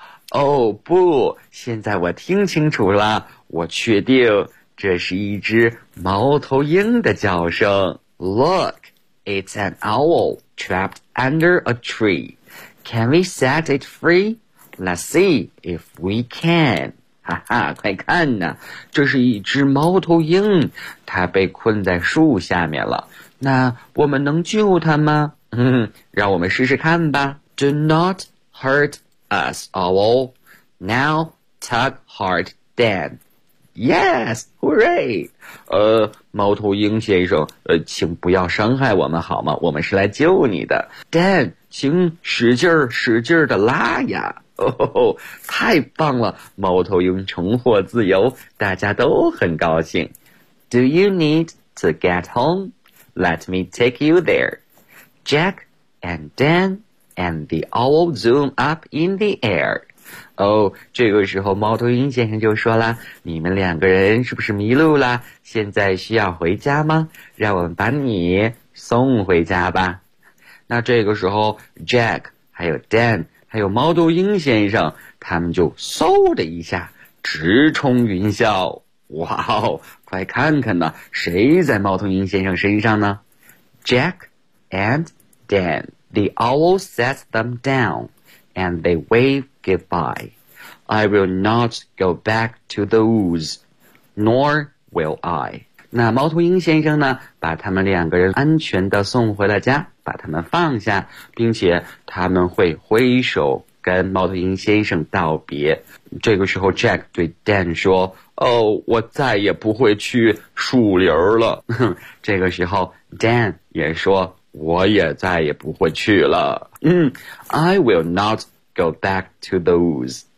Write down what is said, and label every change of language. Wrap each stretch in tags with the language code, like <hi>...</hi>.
<zh>哦不，现在我听清楚了，我确定这是一只猫头鹰的叫声。</zh> <en>Look, it's an owl trapped under a tree. Can we set it free? Let's see if we can.</en> <zh>哈哈，快看呐，这是一只猫头鹰，它被困在树下面了。那我们能救它吗？让我们试试看吧。</zh> <en>Do not hurt us, owl. Now, tug hard, Dan. Yes, hooray!</en> <zh>猫头鹰先生，请不要伤害我们好吗？我们是来救你的。 Dan, 请使劲使劲的拉呀。太棒了，猫头鹰重获自由，大家都很高兴。</zh> <en>Do you need to get home? Let me take you there. Jack and Dan. And the owl zoom up in the air.</en> <zh>这个时候猫头鹰先生就说了，你们两个人是不是迷路了？现在需要回家吗？让我们把你送回家吧。那这个时候 Jack, 还有 Dan, 还有猫头鹰先生，他们就嗖的一下直冲云霄。哇哦，快看看呢，谁在猫头鹰先生身上呢？</zh> <en>Jack and Dan. The owl sets them down, and they wave goodbye. I will not go back to the woods, nor will I.</en> <zh>那猫头鹰先生呢，把他们两个人安全地送回了家，把他们放下，并且他们会挥手跟猫头鹰先生道别。这个时候 Jack 对 Dan 说，我再也不会去树林了。这个时候 Dan 也说，我也再也不会去了。</zh> <en>I will not go back to the woods.</en>